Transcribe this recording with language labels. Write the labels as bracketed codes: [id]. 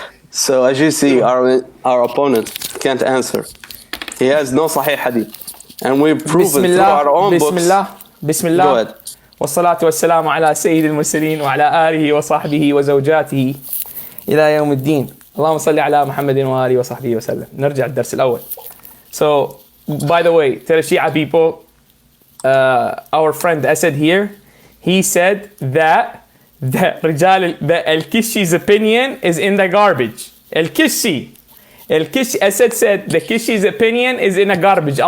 [en] So as you see, our opponent can't answer. He has no Sahih Hadith. And we've proven through our own books. Bismillah. Go ahead. [ar] والصلاة والسلام على سيد المرسلين وعلى آله وصحبه وزوجاته إلى يوم الدين. اللهم صل على محمد وآله وصحبه وسلم. نرجع الدرس الأول. [en] So, by the way, to the Shia people, our friend Assad here, he said that elkaissy's opinion is in the garbage. Elkaissi, Assad said the Kishi's opinion is in the garbage.